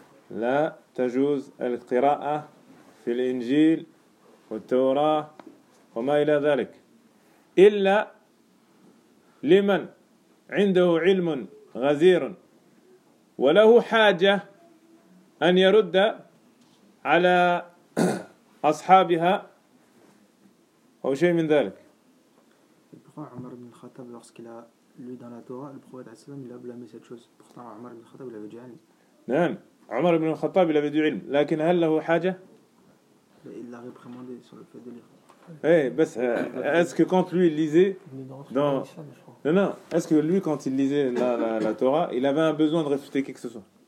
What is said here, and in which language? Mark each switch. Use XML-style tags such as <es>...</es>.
<ar>لا تجوز القراءة في الإنجيل والتوراة وما إلى ذلك إلا لمن عنده علم غزير وله حاجة أن يرد على أصحابها أو شيء من ذلك.</ar> <fr>Pourquoi عمر بن الخطاب lorsqu'il a lu dans la Torah le prophète عليه السلام il a blâmé cette chose. Pourtant عمر بن الخطاب il avait du علم.</fr> <ar>نعم عمر بن الخطاب</ar> <fr>il avait du</fr> <ar>علم. لكن هل له حاجة؟</ar> <fr>Il l'a réprimandé sur le fait de lire. Hey, بس est-ce que quand lui il lisait dans non non est-ce que lui quand il lisait la Torah il avait un besoin de réfuter quelque chose?</fr>